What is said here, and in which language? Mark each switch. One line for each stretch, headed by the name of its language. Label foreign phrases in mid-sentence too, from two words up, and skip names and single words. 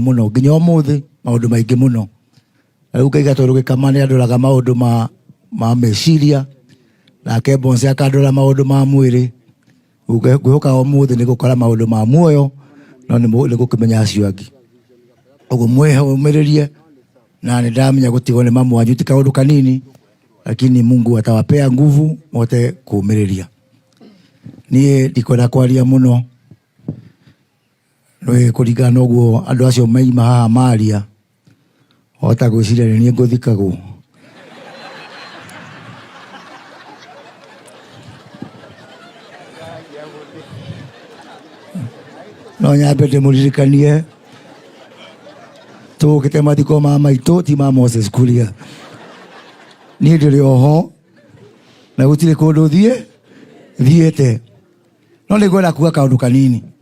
Kikuyu: muno nginya umuthi maundu maingi muno riu ngaiga tondu Gikama ni anduraga maundu ma meciria nake Bonse akandura maundu ma mwiri ngwihoka umuthi ni gukora maundu ma muoyo no ni gukimenya acio angi uguo mwihumiririe na nidamenya gutigwo ni mamu wanyu ti kaundu kanini
Swahili: lakini Mungu atawapea nguvu mote kuumiriria.
Kikuyu: Nie ndikwenda kwaria muno no kuringana uguo andu acio maima haha maria hota gwiciria ni nguthikagwo no nyambe ndimuririkanie tukite mathiko ma maitu ti ma Moses Kuria ni ndiri oho na gutire kundu thiete no ni gwenda kuga kaundu kanini